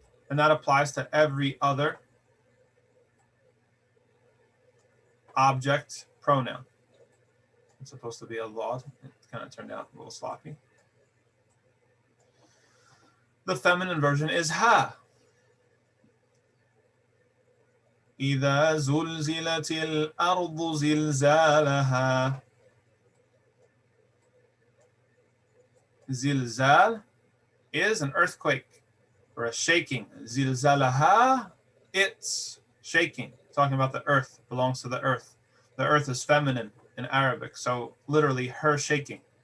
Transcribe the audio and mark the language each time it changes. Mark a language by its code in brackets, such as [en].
[en] And that applies to every other object pronoun. It's supposed to be a lot. It kind of turned out a little sloppy. The feminine version is ha. [ar] إذا زلزلت الأرض زلزالها. [en] Zilzal is an earthquake or a shaking. Zilzalaha, it's shaking. Talking about the earth, belongs to the earth. The earth is feminine in Arabic, so literally her shaking.